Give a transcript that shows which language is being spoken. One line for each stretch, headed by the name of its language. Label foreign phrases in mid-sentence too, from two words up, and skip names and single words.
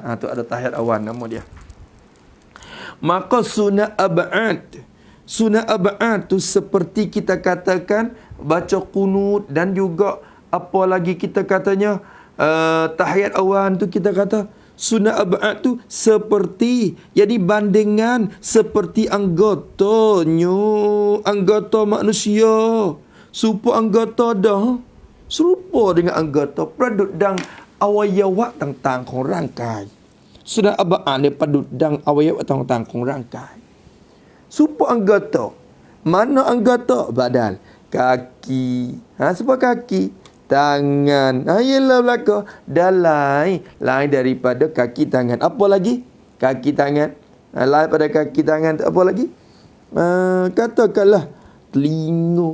Malay: Tu ada tahiyat awal nama dia. Maka sunat ab'ad tu seperti kita katakan baca kunut, dan juga apa lagi kita katanya tahiyat awal tu kita kata sunat ab'ad tu seperti, jadi bandingan seperti anggota manusia. Serupa anggota dah. Serupa dengan anggota
Thai: ประดุจดัง อวัยวะ ต่าง ของร่างกาย
Malay: Sunat ab'ad ni
Thai: ประดุจดัง อวัยวะ ต่างของร่างกาย
Malay: Supaya anggota. Mana anggota? Badan. Kaki. Supaya kaki. Tangan. Yelah belaka. Dan lain daripada kaki tangan. Apa lagi? Kaki tangan. Lain pada kaki tangan tu apa lagi? Katakanlah telinga.